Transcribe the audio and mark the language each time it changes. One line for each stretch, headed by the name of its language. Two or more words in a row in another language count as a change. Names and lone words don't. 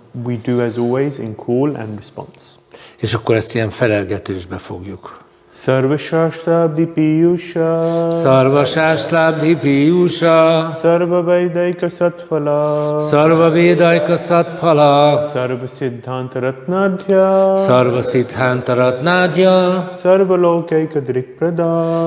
English: We do as always in call and response.
Hungarian: És akkor ezt ilyen felelgetősbe fogjuk.
Sanskrit: सर्व शास्तब्दि पीयूष सर्व शास्तब्दि पीयूष सर्व वेदैक सत्फल सर्व वेदैक सत्फल सर्व सिद्धान्त रत्नाढ्य सर्व सिद्धान्त रत्नाढ्य सर्व लोकैक दृक्प्रद